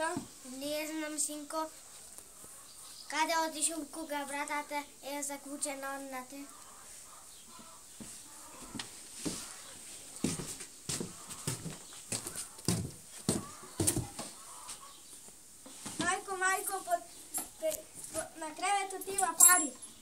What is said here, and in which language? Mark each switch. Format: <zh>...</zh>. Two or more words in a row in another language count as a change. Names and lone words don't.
<mk>Не знам, синко. Каде отишол кога братата е заклучена однате? Majko, na krevetот има пари.</mk>